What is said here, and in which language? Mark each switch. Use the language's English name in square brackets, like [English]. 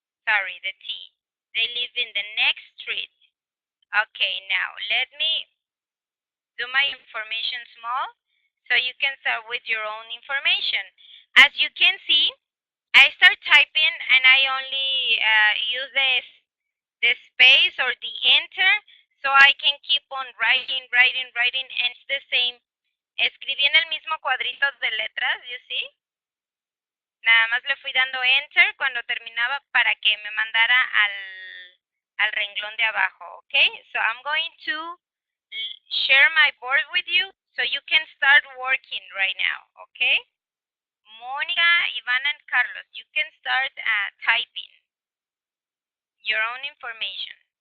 [English] Sorry, the T. They live in the next street. Okay, now let me do my information small so you can start with your own information. As you can see, I start typing and I only use the space or the enter so I can keep on writing, and it's the same. [Spanish] Escribí en el mismo cuadrito de letras, [English] you see? [Spanish] Nada más le fui dando enter cuando terminaba para que me mandara al renglón de abajo, okay? [English] So I'm going to share my board with you so you can start working right now, okay? Monica, Ivana, and Carlos, you can start typing your own information.